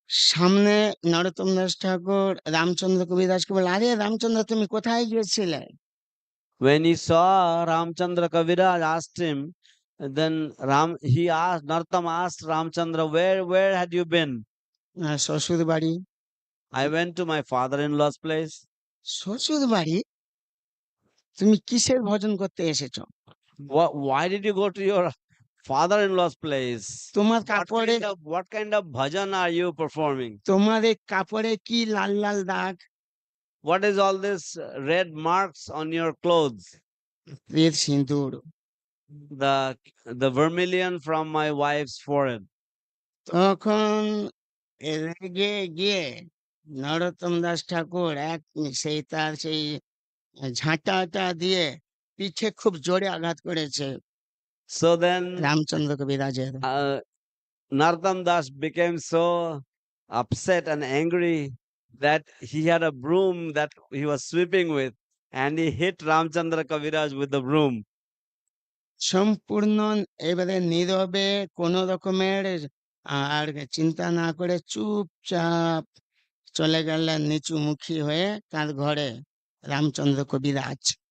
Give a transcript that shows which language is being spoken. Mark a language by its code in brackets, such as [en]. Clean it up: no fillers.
[bn] সামনে নরোত্তম দাস ঠাকুর রামচন্দ্র কবিরাজকে বলে, আরে রামচন্দ্র তুমি কোথায় গিয়েছিলে? [en] When he saw Ramchandra Kaviraj asked him, then he asked Nartam asked Ramchandra, where had you been? [bn] শ্বশুর বাড়ি। [en] I went to my father-in-law's place. [bn] শ্বশুর বাড়ি? তুমি কিসের ভজন করতে এসেছো? [en] Why did you go to your father-in-law's place? [bn] তোমার কাপড়ে [en] What kind of bhajan are you performing? [bn] তোমার এই কাপড়ে কি লাল লাল দাগ? [en] What is all this red marks on your clothes? [bn] এর সিঁদুর। [en] The vermilion from my wife's forehead. [bn] তখন রেগে গিয়ে নরোত্তম দাস ঠাকুর সেই তার সেই ঝাঁটাটা দিয়ে পিঠে খুব জোরে আঘাত করেছে [en] So then [bn] রামচন্দ্র কবিরাজের। [en] Nartam Das became so upset and angry that he had a broom that he was sweeping with, and he hit Ramchandra Kaviraj with the broom. [bn] সম্পূর্ণ এবারে নীরবে কোনো রকমের আর চিন্তা না করে চুপচাপ চলে গেলেন নিচুমুখী হয়ে তার ঘরে রামচন্দ্র কবিরাজ।